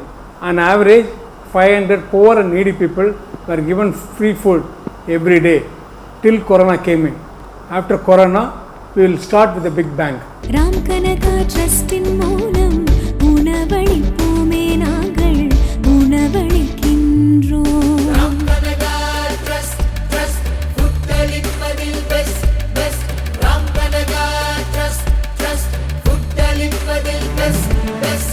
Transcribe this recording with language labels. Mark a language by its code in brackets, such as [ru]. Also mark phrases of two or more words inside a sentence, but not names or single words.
[en] On average, 500 poor and needy people were given free food every day till Corona came in. After Corona, we will start with a big bang. [ta] ராம் கனகா ட்ரஸ்டின் மூலம் உணவளிப்போமே நாங்கள் உணவளிக்கின்றோம் ராம் கனகா ட்ரஸ்ட் ட்ரஸ்ட் ஃபுட்டளிப்பதில் [en] best best [ta] ராம் கனகா ட்ரஸ்ட் ட்ரஸ்ட் ஃபுட்டளிப்பதில் [en] best best.